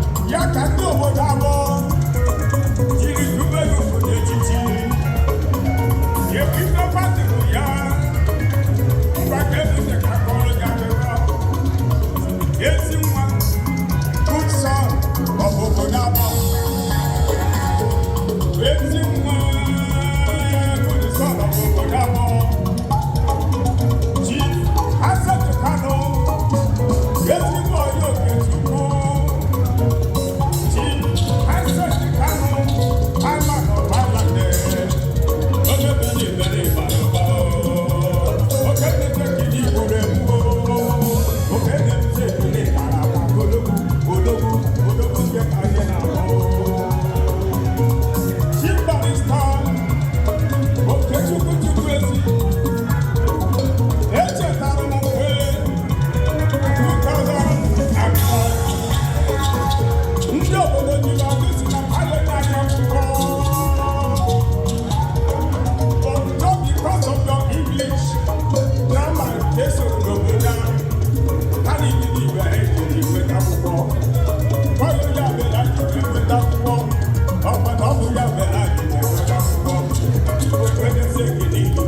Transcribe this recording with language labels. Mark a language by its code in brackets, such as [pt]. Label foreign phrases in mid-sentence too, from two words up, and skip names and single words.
[ig] Ya ka ndị obodo abụọ jiri dube ya obodo echichi. Ya ebido patịrị ya, ngwa ka ebido ka akọrọ ya akụkọ. Ezi nwa, [en] good son of [ig] obodo abụọ. Ezi nwa, [en] good son of [ig] obodo abụọ. Chief Hassan Kano, ezigbo onye Okechukwu. [en] Chief Hassan Kano, Chairman of Ireland. [ig] Onye mere ibere ịbara ụba. Oke na-eche ka ndị Igbo na-egbu. Oke na-eche ka ndị Igbo na-egbu. Odogwu, odogwu, odogwu nke ka anyị na-ahụ. Chief Barrister Okechukwu Chukwuezi. Echetara m mgbe two thousand and five. Ndị obodo ji na ọdụ si na pilot anyị akwụkwọ. [en] But not because of your English, grammar, [ig] eso n'obodo a. Ha na-eji n'igwe ha eji n'igwe ka akwụkwọ. Gwa ya onye abịala ji n'igwe ka akwụkwọ. Ọ bụ na ọ bụ ya mere anyị ji n'igwe ka akwụkwọ. Onye si ekele igwe.